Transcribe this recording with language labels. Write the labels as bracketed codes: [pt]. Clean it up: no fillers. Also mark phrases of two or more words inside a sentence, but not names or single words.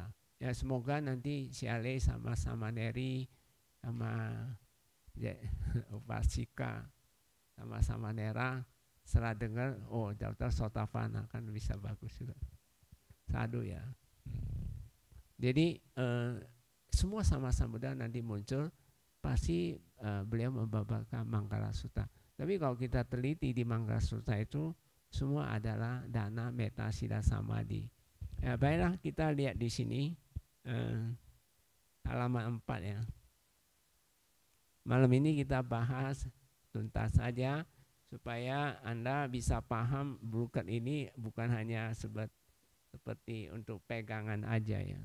[id] Ya semoga nanti si Ale sama Neri sama Upasika sama Nera setelah dengar daftar sotapana kan bisa bagus juga. Sadu ya. Jadi semua sama-sama Buddha nanti muncul, pasti beliau membabarkan Manggala Sutta. Tapi kalau kita teliti di Manggala Sutta itu semua adalah [pi] dana metta sila samadhi. [id] Ya, baiklah kita lihat di sini halaman 4 ya. Malam ini kita bahas tuntas saja supaya Anda bisa paham bukan ini bukan hanya seperti untuk pegangan aja ya.